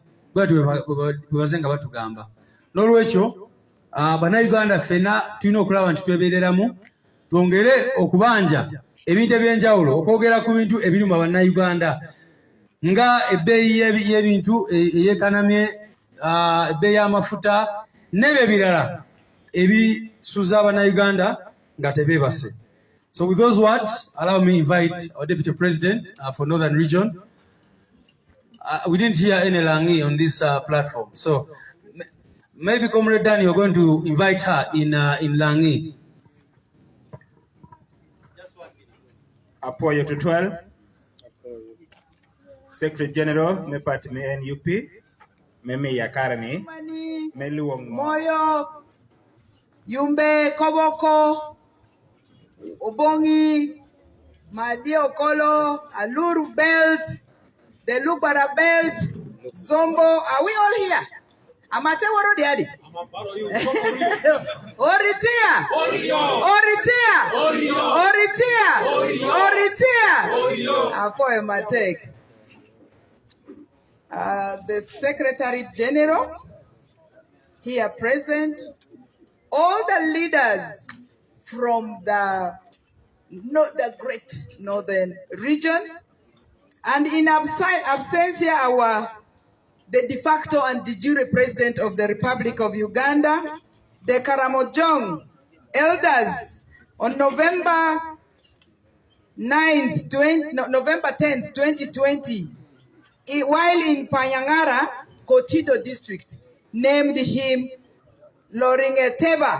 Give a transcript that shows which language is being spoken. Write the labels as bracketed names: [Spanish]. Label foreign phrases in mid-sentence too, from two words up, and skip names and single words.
[Ganda] Bwatyo bwe baze nga batugamba. N'olwekyo bannayuganda ffenna tulina okulaba nti twebeereramu, twongere okubanja ebintu eby'enjawulo, okwogera ku bintu ebiruma bannayuganda nga ebbeeyi y'ebintu eyeekanamye, ebbeeyi y'amafuta n'ebyo ebirala ebisuza bannayuganda nga tebeebase. [English] So with those words, allow me to invite our Deputy President for Northern Region. We didn't hear any Langi on this platform. So maybe Comrade Dan, you're going to invite her in Langi. [Acoli] Apoyo to 12. [English] Secretary General, [Acoli] me party me NUP, me yakarani, me luong [English] Moyo, Yumbe, Koboko, Obongi, Madio Kolo, Aluru Belt, the Lubara Belt, Zombo. Are we all here? [Lugbara] Amate waro diadi. Oritia. [Acoli] Apoyo Matek. [English] The Secretary General here present, all the leaders from the great Northern region, and in absentia the de facto and de jure President of the Republic of Uganda, the Karamojong elders, on November 10th, 2020, while in Panyangara, Kotido district, named him Loringeteba.